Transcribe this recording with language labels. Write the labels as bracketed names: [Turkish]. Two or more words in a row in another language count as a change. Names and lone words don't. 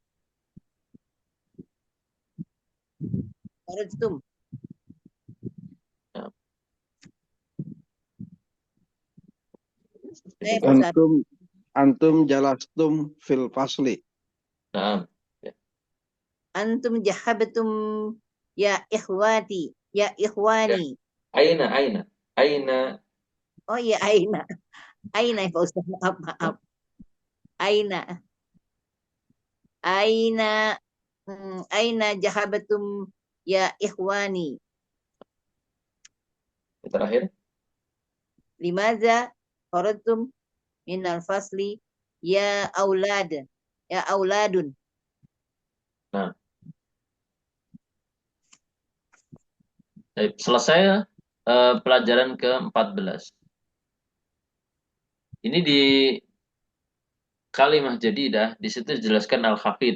[Arabic] خرجتم. Ya. أنتم جلستم في الفصل. [Indonesian] Nah, [Arabic] أنتم ذهبتم يا إخوتي، يا إخواني. Aina. [Indonesian] Oh iya [Arabic] أين. أين [Indonesian] Pak Ustaz, maaf. [Arabic] Aina. أين ذهبتم يا إخواني. [Indonesian] Terakhir. [Arabic] لماذا خرجتم من الفصل يا أولاد. يا أولادٌ. [Indonesian] Nah. Selesai pelajaran ke-14. Ini di [Arabic] كلمة جديدة, [Indonesian] di situ dijelaskan al-khafid.